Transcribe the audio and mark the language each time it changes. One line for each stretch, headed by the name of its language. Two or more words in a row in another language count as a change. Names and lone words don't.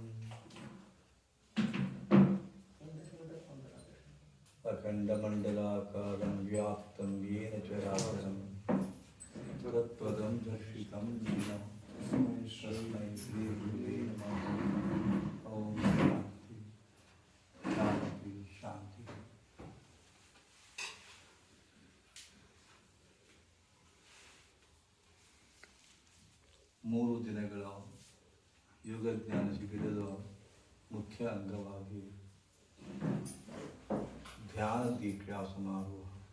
Sanskrit: अखंडमंडलाकारं व्याप्तं येन चराचरं तत्पदं दर्शितं येन तस्मै श्रीगुरुवे नमः। ॐ शान्ति शान्ति शान्ति।
Kannada: ಮೂರು ದಿನಗಳ ಯೋಗಜ್ಞಾನ ಶಿಬಿರದ ಮುಖ್ಯ ಅಂಗವಾಗಿ ಧ್ಯಾನ ದೀಕ್ಷಾ ಸಮಾರೋಹ.